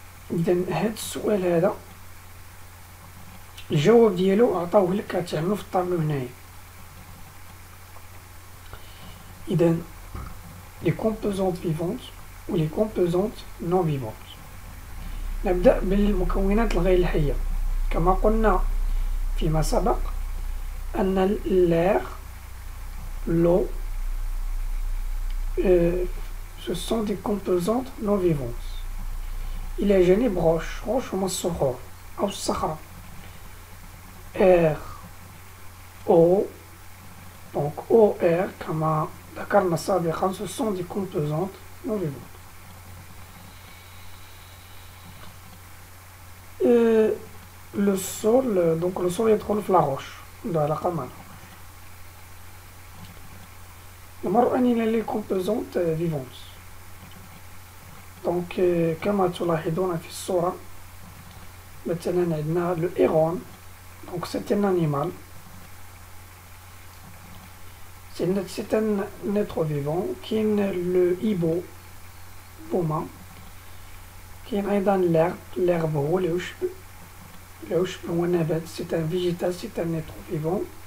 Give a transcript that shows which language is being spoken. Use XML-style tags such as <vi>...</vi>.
<ar>إذا هاد السؤال هذا الجواب ديالو عطاوه لك كتعملو في الطابلو هنايا.</ar> <fr>إذا les composantes vivantes و les composantes non vivantes.</fr> <ar>نبدأ بالمكونات الغير الحية. كما قلنا فيما سبق أن</ar> <fr>l'air, l'eau, ce sont des composantes non vivantes.</fr> <ar>إلى جانب روش هما الصخور أو الصخرة.</ar> <fr>air, eau, donc eau, air</fr> <ar>كما ذكرنا سابقا</ar> <fr>ce sont des composantes non vivantes. Le sol, donc le sol</fr> <ar>يدخل في</ar> <fr>la roche</fr> <ar>ده علاقة مع الروش. نمر إلى</ar> <fr>les composantes vivantes.</fr> <ar>Donc كما تلاحظون في الصورة مثلا عندنا le héron.</ar> <fr>Donc c'est un animal. C'est un être vivant.</fr> <ar>كاين le hibou بومة. كاين أيضا l'herbe هو العشب. العشب هو نبات.</ar> <fr>C'est un végétal, c'est un être vivant.</fr>